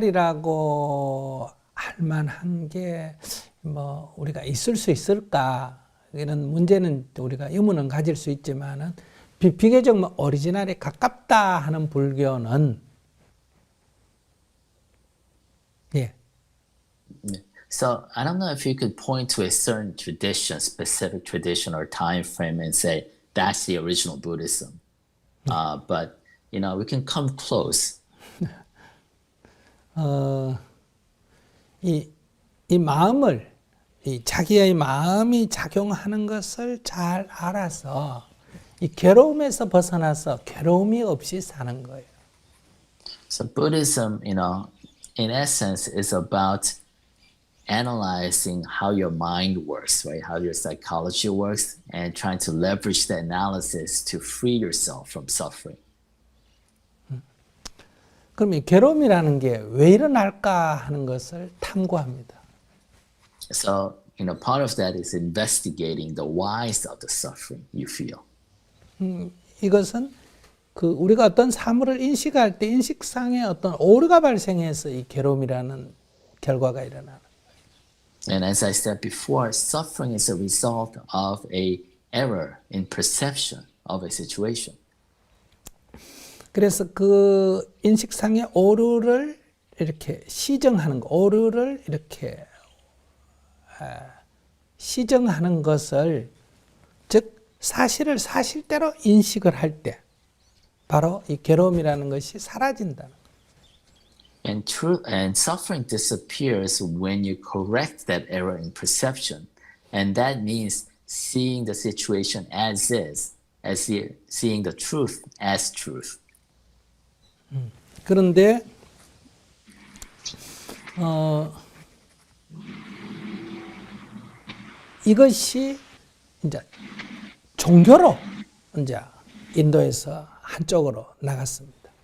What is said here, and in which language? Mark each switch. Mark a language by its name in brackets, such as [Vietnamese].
[Korean] 오리지널이라고 할 만한 게 우리가 있을 수 있을까? 이런 문제는 우리가 의문은 가질 수 있지만은 비교적 오리지널에 가깝다 하는 불교는 예. [English] So I don't know if you could point to a certain tradition, specific tradition or time frame and say that's the original Buddhism. But we can come close. [Korean] 이 마음을 자기의 마음이 작용하는 것을 잘 알아서 이 괴로움에서 벗어나서 괴로움이 없이 사는 거예요. [English] So Buddhism, in essence, is about analyzing how your mind works, right? How your psychology works, and trying to leverage the analysis to free yourself from suffering. [Korean] 그럼 이 괴로움이라는 게 왜 일어날까 하는 것을 탐구합니다. [English] So, part of that is investigating the whys of the suffering you feel. [Korean] 이것은 우리가 어떤 사물을 인식할 때 인식상의 어떤 오류가 발생해서 이 괴로움이라는 결과가 일어나는. [English] And as I said before, suffering is a result of a error in perception of a situation. [Korean] 그래서 그 인식상의 오류를 이렇게 시정하는 거, 오류를 이렇게 시정하는 것을, 즉 사실을 사실대로 인식을 할 때 바로 이 괴로움이라는 것이 사라진다는. [English] And suffering disappears when you correct that error in perception, and that means seeing the situation as is, seeing the truth as truth. [Korean] 그런데 이것이 이제 종교로 이제 인도에서 한쪽으로 나갔습니다.